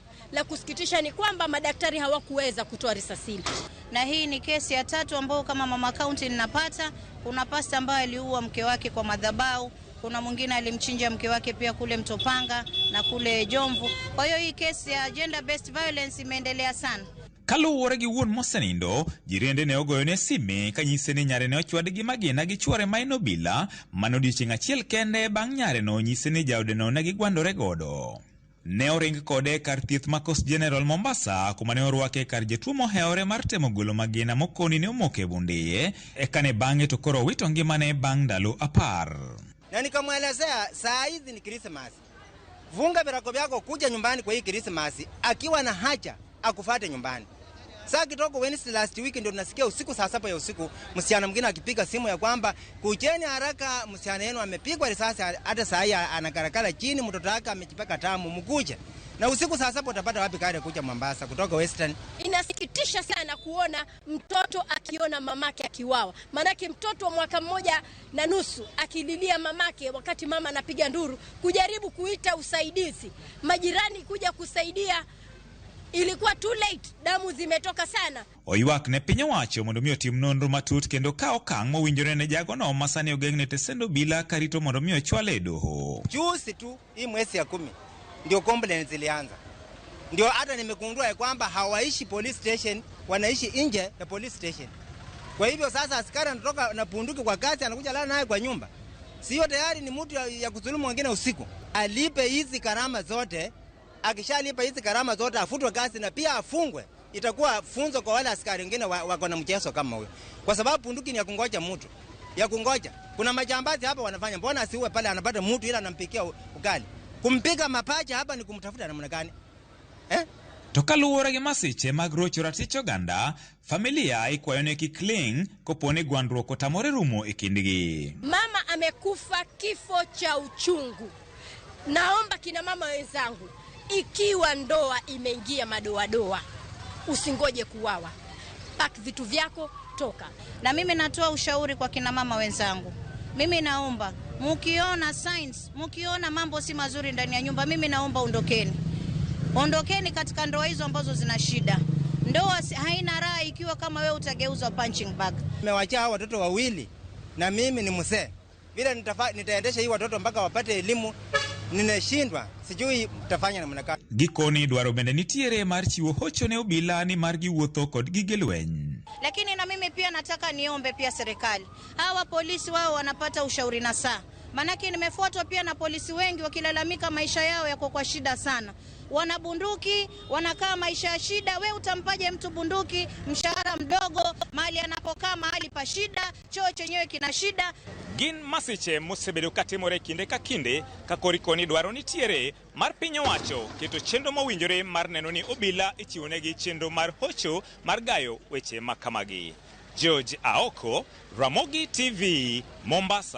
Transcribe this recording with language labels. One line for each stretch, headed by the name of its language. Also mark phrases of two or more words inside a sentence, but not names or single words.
Swahili: La kusikitisha ni kwamba madaktari hawakuweza kutoa risasi hili. Na hii ni kesi ya 3 ambayo kama mama county ninapata. Kuna pasta ambaye aliua mke wake kwa madhabahu. Kuna mwingine alimchinja mke wake pia kule Mtopanga na kule Jomvu. Kwa hiyo hii kesi ya
English: gender based violence
Swahili: imeendelea sana.
Luo (Kenya and Tanzania): Kaluwore gi wuon mosenindo, jirende ne ogoyone sime kanyise ni nyare ne ochwad gi Magina gi chwore ma en obila manodiochieng' achiel kende bang' nyare no nyise ni jaode no ne gigwandore godo. Ne oring kode kar thieth ma Coast General Mombasa kuma ne orwake kar jatuo moheore mar temo golo Magina mokoni ne omoke bundiye eka ne bang'e to koro wito ngimane bang' ndalo 10.
Swahili: Na nikamwelezea saa hizi ni Christmas. Vunga virako vyako kuja nyumbani kwa hii Christmas akiwa na haja akufuate nyumbani. Saa kitoko
English: Wednesday last week
Swahili: ndio tunasikia usiku saa 7 ya usiku msichana mwingine akipiga simu ya kwamba kujeni haraka msichana yenu amepigwa risasi hata saa hii anakarakala chini mtoto wake amejipaka tamu mkuje. Na usiku saa 7 utapata wapi kare kuja Mombasa kutoka Western? Inasikitisha sana kuona mtoto akiona mamake akiwawa. Manake mtoto wa mwaka 1.5 akililia mamake wakati mama anapiga nduru kujaribu kuita usaidizi. Majirani kuja kusaidia ilikuwa
English: too late,
Swahili: damu zimetoka sana.
Luo (Kenya and Tanzania): Oywak ne piny owacho mondo mi otim nonro matut kendo ka okang' mowinjore ne jago no masani ogeng'ne tesendo bila karito mondo mi ochwale e doho.
Swahili: Juzi tu hii mwezi ya 10 ndio complaints zilianza. Ndio hata nimegundua kwamba hawaishi
English: police station,
Swahili: wanaishi nje ya
English: police station.
Swahili: Kwa hivyo sasa askari anatoka na bunduki kwa kasi anakuja lala naye kwa nyumba. Sio tayari ni mtu ya kudhulumu wengine usiku. Alipe hizi karama zote. Akishalipa hizi karama zote afutwe kazi na pia afungwe. Itakuwa funzo kwa wale askari wengine wako na mchezo kama huyo. Kwa sababu bunduki ni ya kungoja mtu. Ya kungoja. Kuna majambazi hapa wanafanya. Mbona asiuwe pale anapata mtu ila anampikia ugali. Kumpiga mapaja hapa ni kumtafuta namna gani?
Luo (Kenya and Tanzania): To kaluwore gi masiche mag rocho ratich oganda, familia ikwayo ne kik ling koponi gwandruok otamore rumo e kindgi.
Swahili: Mama amekufa kifo cha uchungu. Naomba kina mama wenzangu, ikiwa ndoa imeingia madoadoa, usingoje kuwawa. Pack vitu vyako, toka. Na mimi natoa ushauri kwa kina mama wenzangu. Mimi naomba, mkiona signs, mkiona mambo si mazuri ndani ya nyumba, mimi naomba ondokeni. Ondokeni katika ndoa hizo ambazo zina shida. Ndoa haina raha ikiwa kama wewe utageuza
English: punching bag.
Swahili: Nimewaacha watoto wawili na mimi ni mzee. Bila nitaendesha hii watoto mpaka wapate elimu, ninashindwa. Sijui mtafanya namna gani.
Luo (Kenya and Tanzania): Gikoni dwaro bende nitiere mar chiwo hocho ne obila ni mar giwuotho kod gige lweny.
Swahili: Lakini na mimi pia nataka niombe pia serikali. Hawa polisi wao wanapata ushauri na saa. Manake nimefuatwa pia na polisi wengi wakilalamika maisha yao yako kwa shida sana. Wana bunduki, wanakaa maisha ya shida. We utampaje mtu bunduki, mshahara mdogo, mali anapokaa mahali pa shida, choo chenyewe kina shida.
Luo (Kenya and Tanzania): Gin masiche mosebedo katimore kinde ka kinde ka korikoni dwaro nitiere mar piny owacho keto chenro mowinjore mar neno ni obila ichiwonegi chenro mar hocho mar gayo weche makamagi.
Swahili: George Aoko, Ramogi TV, Mombasa.